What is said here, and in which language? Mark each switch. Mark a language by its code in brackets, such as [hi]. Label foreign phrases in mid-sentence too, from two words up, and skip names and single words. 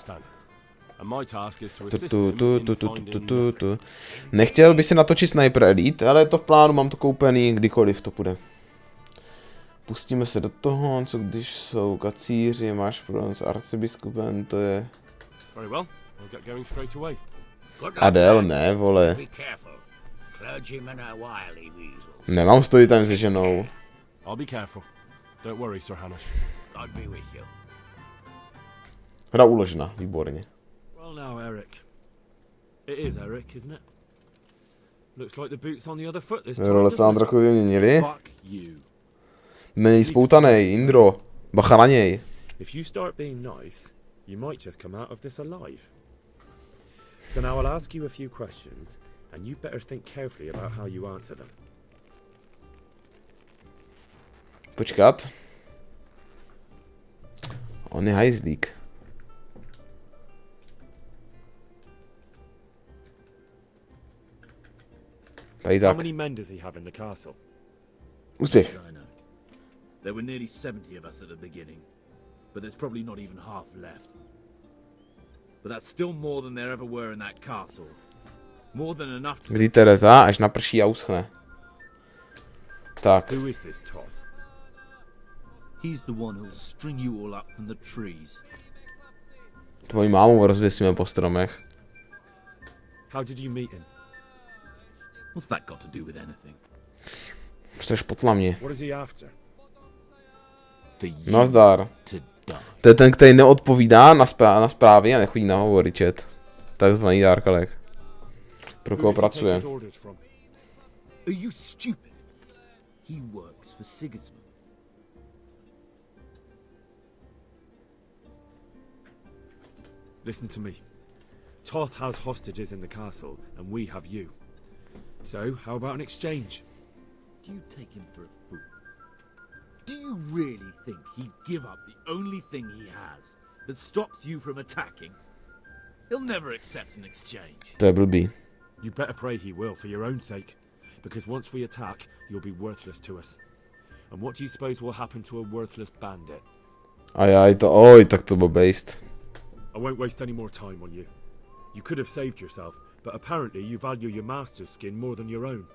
[cs] Nechtěl by si natočit Sniper Elite, ale je to v plánu, mám to koupený, kdykoliv to půjde. Pustíme se do toho, co když jsou kacíři, máš problém s arcibiskupem, to je... Adel, ne, vole. Nemám [en] story time [cs] se ženou. Hra uložena, výborně. Role se nám trochu vyměnili. Není spoutanej, Indro. Bacha na něj. [en] So now I'll ask you a few questions, and you better think carefully about how you answer them. [cs] Počkat. On je hajzlík. Tady tak. [en] How many men does he have in the castle? [cs] Úspěch. [en] There were nearly 70 of us at the beginning, but there's probably not even half left. But that's still more than there ever were in that castle. More than enough to... [cs] Kdy Tereza, až naprší a uschne. Tak. [en] Who is this Toth? He's the one who'll string you all up from the trees. [cs] Tvoji mámu rozvěsíme po stromech. [en] How did you meet him? What's that got to do with anything? [cs] Jseš potla mě. [en] What is he after? [cs] Nazdar. To je ten, který neodpovídá na zprávy a nechodí na hovory, chat. Takzvaný dárkalek. Pro koho pracuje? [en] Are you stupid? He works for Sigismund. Listen to me. Toth has hostages in the castle, and we have you. So, how about an exchange? Do you take him for a fool? Do you really think he'd give up the only thing he has that stops you from attacking? He'll never accept an exchange. [cs] To je blbý. [en] You better pray he will, for your own sake. Because once we attack, you'll be worthless to us. And what do you suppose will happen to a worthless bandit? [cs] Ajaj, to oj, tak to byl based. [en] I won't waste any more time on you. You could have saved yourself, but apparently you value your master's skin more than your own.